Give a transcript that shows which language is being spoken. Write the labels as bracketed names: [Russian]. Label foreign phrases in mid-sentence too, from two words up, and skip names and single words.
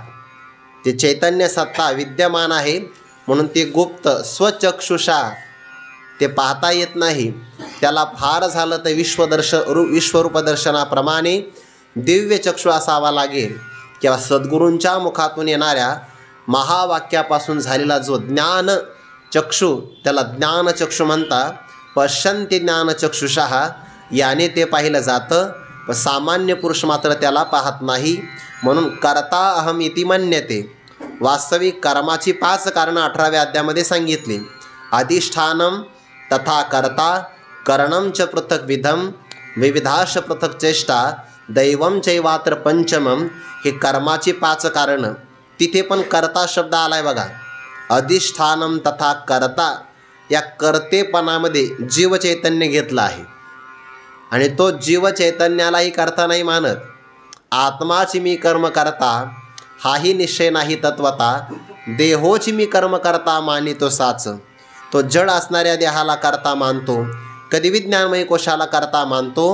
[Marathi] ते चैतन्य सत्ता विद्यमान आहे म्हणून ते गुप्त स्वचक्षुषा ते पाहता येत नाही. त्याला फार झालं तर विश्वरूप दर्शनाप्रमाणे दिव्य चक्षु असावा लागेल, किंवा सद्गुरूंच्या मुखातून येणाऱ्या महावाक्यापासून झालेला जो ज्ञान चक्षु त्याला ज्ञानचक्षु म्हणतात. [Sanskrit] पश्यन्ति ज्ञानचक्षुषः [Marathi] याने ते पाहिलं जातं, पण सामान्य पुरुष मात्र त्याला पाहत नाही. [Sanskrit] म्हणून कर्ता अहम इति मन्यते. [Marathi] वास्तविक कर्माची 5 कारणं 18व्या अध्यायामध्ये सांगितली. [Sanskrit] अधिष्ठानम तथा कर्ता, करणं च पृथक विधम, विविधाश पृथक चेष्टा, दैवम चैवात्र पंचमम. [Marathi] हे कर्माची 5 कारणं. तिथे पण कर्ता शब्द आलाय बघा. [Sanskrit] अधिष्ठानम तथा कर्ता, [Marathi] या कर्तेपणामध्ये जीवचैतन्य घेतलं आहे, आणि तो जीवचैतन्यालाही कर्ता नाही मानत. आत्माची मी कर्म करता हाही निश्चय नाही तत्वता, देहोची मी कर्म करता मानितो साच. तो जड असणाऱ्या देहाला कर्ता मानतो, कधी विज्ञानमय कोशाला कर्ता मानतो.